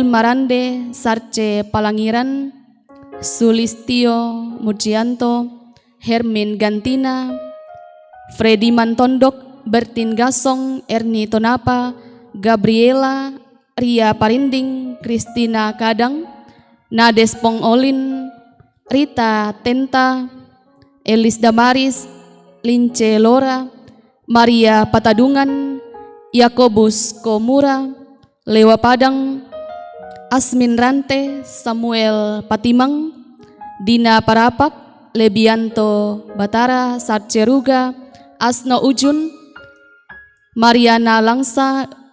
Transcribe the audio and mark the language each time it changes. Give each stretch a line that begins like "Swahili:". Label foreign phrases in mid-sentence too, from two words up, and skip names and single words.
Indonesian: Marande, Sarce Palangiran, Sulistio Mujianto, Hermin Gantina, Freddy Mantondok, Bertin Gasong, Erni Tonapa, Gabriela, Ria Parinding, Kristina Kadang, Nades Pongolin, Rita Tenta, Elis Damaris, Lince Lora, Maria Patadungan, Yakobus Komura, Lewa Padang, Asmin Rante, Samuel Patimang, Dina Parapak, Lebianto Batara, Sarceruga, Asno Ujun, Mariana Langsa,